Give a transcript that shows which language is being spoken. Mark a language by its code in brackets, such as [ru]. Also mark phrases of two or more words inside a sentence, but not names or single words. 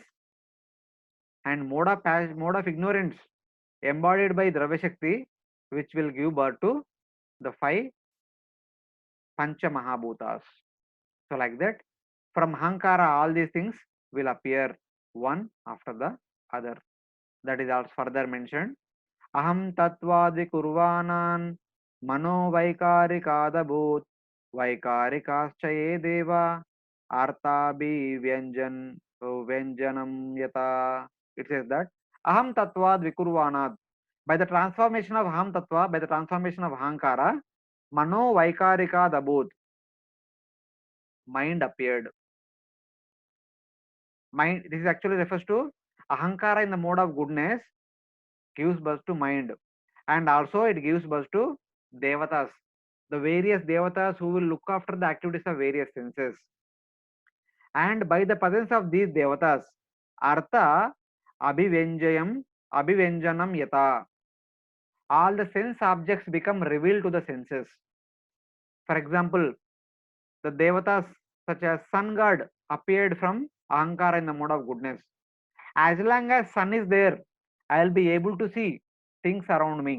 [en] And mode of ignorance embodied by Dravya Shakti, which will give birth to the 5 [sa] Pancha Mahabhutas. [en] So like that, from Ahankara, all these things will appear one after the other. That is also further mentioned. [sa] Aham tatvadi kurvanan mano vaikarikadabhut vaikarikaschaye deva artabhi vyanjanam yata. [en] It says that [sa] aham tatvad vikurvanad. [en] By the transformation of [sa] aham tattva, [en] by the transformation of ahankara, [sa] mano vaikarikadabhut, [en] mind appeared. Mind, this is actually refers to ahankara in the mode of goodness gives birth to mind, and also it gives birth to devatas, the various devatas who will look after the activities of various senses. And by the presence of these devatas, [sa] artha abhivenjanam yata, [en] all the sense objects become revealed to the senses. For example, the devatas such as sun god appeared from ahankara in the mode of goodness. As long as sun is there, I will be able to see things around me.